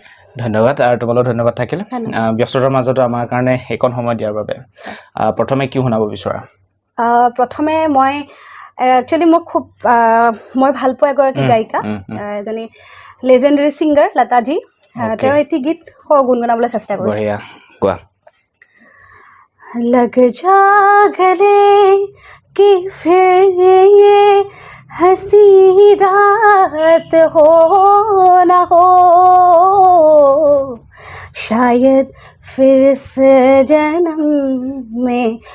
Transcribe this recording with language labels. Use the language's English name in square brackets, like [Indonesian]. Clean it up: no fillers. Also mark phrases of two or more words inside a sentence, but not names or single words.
[Assamese] ধন্যবাদ আৰু তোমালৈ ধন্যবাদ থাকিল ব্যস্ততাৰ মাজতো আমাৰ কাৰণে এইকণ সময় দিয়াৰ বাবে প্ৰথমে কি শুনাব বিচৰা প্ৰথমে মই একচুৱেলি মই ভাল পোৱা এগৰাকী গায়িকা এজনী [English] legendary singer [Assamese] লতাজী তেওঁৰ এটি গীত গুণগুণাবলৈ চেষ্টা কৰিছোঁ বঢ়িয়া কোৱা [Hindi] लग जा गले कि फिर ये हंसी रात हो न हो शायद फिर से जन्म में